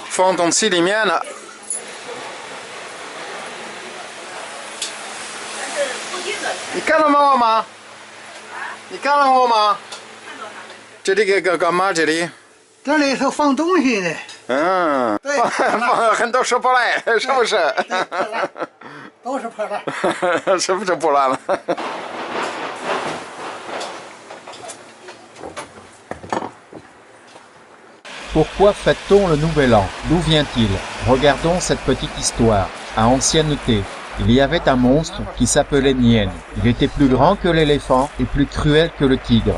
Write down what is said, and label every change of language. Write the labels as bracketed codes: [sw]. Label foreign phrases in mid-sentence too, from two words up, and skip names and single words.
[zh] 放东西里面了。你看到我吗？你看到我吗？这里干嘛？这里？这里头放东西的。嗯，对放很多收破烂，是不是？都是破烂。是不是破烂了？ [fr] Pourquoi fête-t-on le Nouvel An? D'où vient-il? Regardons cette petite histoire. À ancienneté, il y avait un monstre qui s'appelait Nien. Il était plus grand que l'éléphant et plus cruel que le tigre.